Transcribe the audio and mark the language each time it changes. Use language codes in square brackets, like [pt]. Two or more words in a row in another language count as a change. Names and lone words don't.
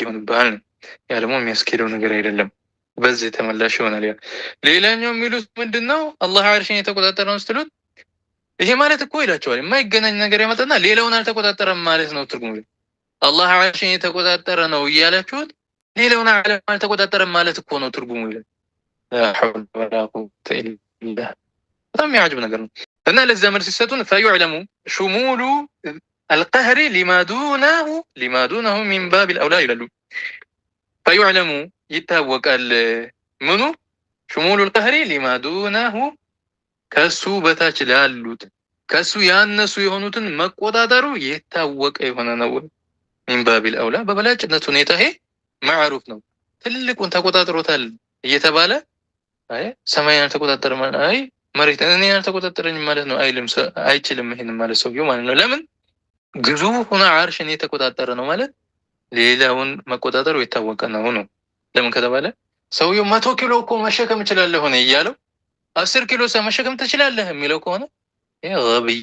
[am] ይሆንብሃል። ያ ደግሞ የሚያስኬደው ነገር አይደለም። በዚህ ተመላሽ ይሆናል። ያ ሌላኛው የሚሉት ምንድነው አላህ ዓርሽን የተቆጣጠረ ነው ስትሉት ይሄ ማለት እኮ ይላቸዋል የማይገናኝ ነገር ያመጣና ሌላውን አልተቆጣጠረም ማለት ነው ትርጉሙ። አላህ ዓርሽን የተቆጣጠረ ነው እያላችሁት ሌላውን አልተቆጣጠረም ማለት እኮ ነው ትርጉሙ ይላል። [ar] لا حول ولا قوة إلا بالله [am] በጣም የሚያጅብ ነገር ነው። እና ለዛ መልስ ሲሰጡን [ar] فيعلم شمول القهر لما دونه من باب الأولى [am] ይላሉ። فيعلم ይታወቃል ምኑ [ar] شمول القهر لما دونه [am] ከሱ በታች ላሉት ከሱ ያነሱ የሆኑትን መቆጣጠሩ የታወቀ የሆነ ነው። [ar] من باب الأولى [am] በበላጭነት ሁኔታ ይሄ ማዕሩፍ ነው። ትልቁን ተቆጣጥሮታል እየተባለ አይ ሰማያን ተቆጣጠረ ማለት አይ መሬት እኔን አልተቆጣጠረኝም ማለት ነው አይችልም ይሄን ማለት ሰውየው ማለት ነው። ለምን ግዙፉን ዓርሽን የተቆጣጠረ ነው ማለት ሌላውን መቆጣጠሩ የታወቀ ነው ነው። ለምን ከተባለ ሰውየው 100 ኪሎ እኮ መሸከም እችላለሁ ሆነ እያለው 10 ኪሎ መሸከም ትችላለህ የሚለው ከሆነ ይሄ ገቢይ